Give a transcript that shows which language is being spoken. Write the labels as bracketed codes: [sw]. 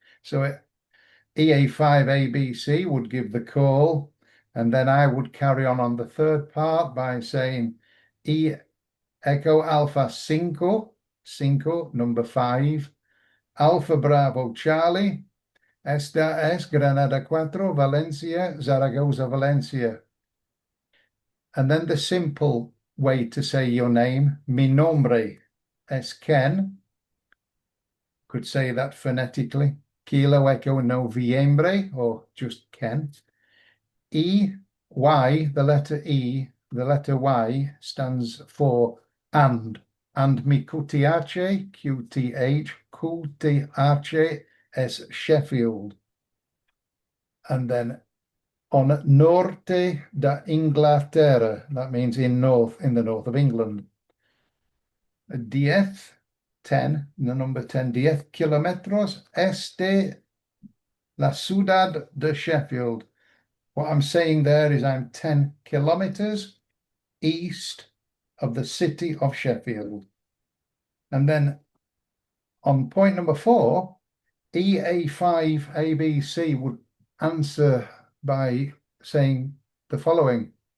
[en] So EA5 ABC would give the call, and then I would carry on the third part by saying Echo Alpha 5, number 5, Alpha Bravo Charlie, [es] Esta es Granada 4, Valencia, Zaragoza, Valencia. [en] And then the simple way to say your name, [es] mi nombre es Ken. [en] Could say that phonetically. Kilo Echo Noviembre, or just Ken. Y, the letter E, the letter Y stands for and [es] mi QTH, QTH es Sheffield. [en] And then on norte de Inglaterra, that means in the north of England. [es] 10, [en] the number 10, [es] 10 kilómetros este la ciudad de Sheffield. [en] What I'm saying there is I'm 10 kilometers east of the city of Sheffield. And then on point number 4, EA5 ABC would answer by saying the following.